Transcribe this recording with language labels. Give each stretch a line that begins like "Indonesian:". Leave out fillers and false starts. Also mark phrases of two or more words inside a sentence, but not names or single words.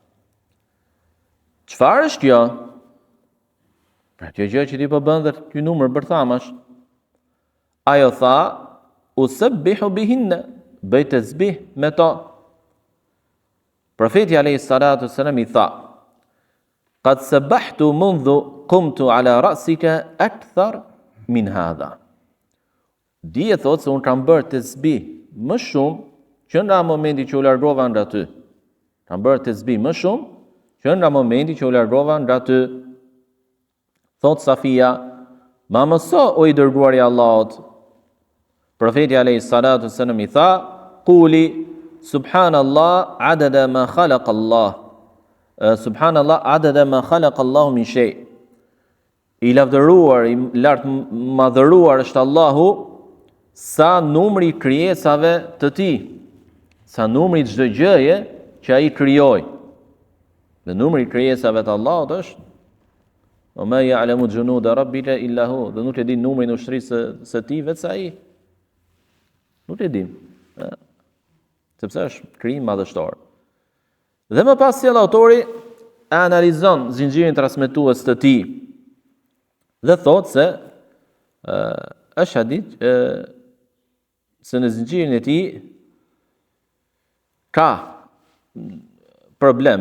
Albanian: Çfarë është kjo? Pra kjo gjë që ti po bën dhe ky numër bërthamash. Ajo tha,
Arabic: أسبح بهن,
Albanian: bëj tasbih me to. Profeti
Arabic: عليه الصلاة والسلام
Albanian: i tha,
Arabic: قد سبحت منذ قمت على رأسك أكثر من هذا.
Albanian: Dije thot se unë kam bërë tasbih më shumë që nga momenti që u largova nga ty. Kam bërë tasbih më shumë që nga momenti që u largova nga ty. Thot Safia, ma mëso o i dërguari i Allahut. Profeti
Arabic: عليه الصلاة والسلام
Albanian: i tha,
Arabic: قل سبحان الله عدد ما خلق الله. سبحان الله عدد ما خلق الله من شيء.
Albanian: I lavdëruar, i lart madhëruar është Allahu sa numri i krijesave të tij, sa numri i çdo gjëje që ai krijoi. Dhe numri i krijesave të Allahut është o
Arabic: ما يعلم جنود ربك إلا هو,
Albanian: dhe nuk e din numrin e ushtrisë së tij vetë ai. Nuk e din. Sepse është krijim madhështor. Dhe më pas sjell autori e analizon zinxhirin transmetues të tij dhe thotë se është hadith se në zinxhirin e tij ka problem.